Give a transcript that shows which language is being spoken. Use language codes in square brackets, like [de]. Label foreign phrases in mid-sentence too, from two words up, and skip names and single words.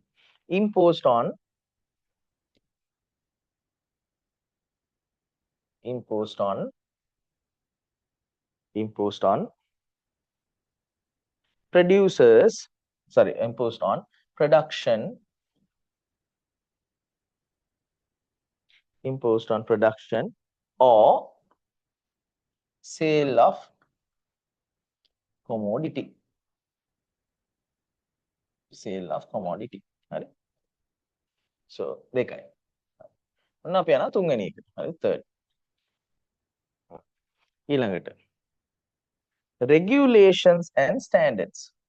[en] Imposed on producers, sorry, imposed on production or sale of commodity. [si] හරි. So දෙකයි. ඔන්න අපි යනවා තුන්වෙනි එකට. හරි third. ඊළඟට [en] regulations and standards.